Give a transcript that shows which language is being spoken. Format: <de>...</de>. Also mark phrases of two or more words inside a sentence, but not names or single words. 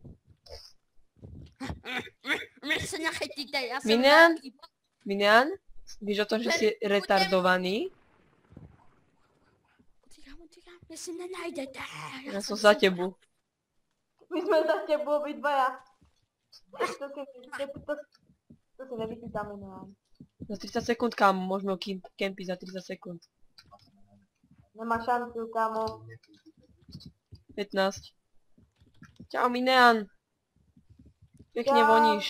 <cs>Mě se nachytíte, já jsem Minian? velký. Minian? Víš o tom, že jsi retardovaný? Utíkám, jestli nenajdete. Já jsem za tebou. My jsme za tebou obidvaja. To si nevychytáme, no. Za 30 sekund, kámo,</cs> <sk>môžeme kempiť za 30 sekund.</sk> <cs>Nemá šancu, kámo. 15. Čau, Minian.</cs> <sk>Pekne voníš.</sk>